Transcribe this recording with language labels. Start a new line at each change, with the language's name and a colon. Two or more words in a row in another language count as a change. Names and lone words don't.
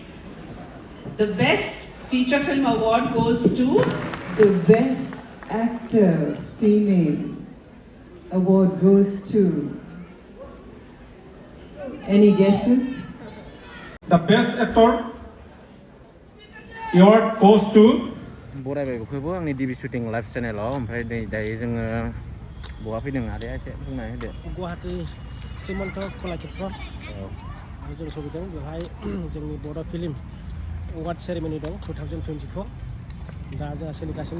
English: The Best Feature Film Award goes to The Best Actor Female award goes to. Any guesses? The Best Actor award goes to
Bodo: बरायबाय बेखौबो आंनि डिबि
English: shooting live
Bodo: चेनेलाव ओमफ्राय दायो जोङो बहा फैदों आदाया एसे बुंनानै होदो गुवाहाटी श्रीमन्त कलाक्षेत्र जों सफैदों बेवहाय जोंनि बर' फिल्म अवार्ड सेरेमनि दं 2024 दा जोंहा सोलिगासिनो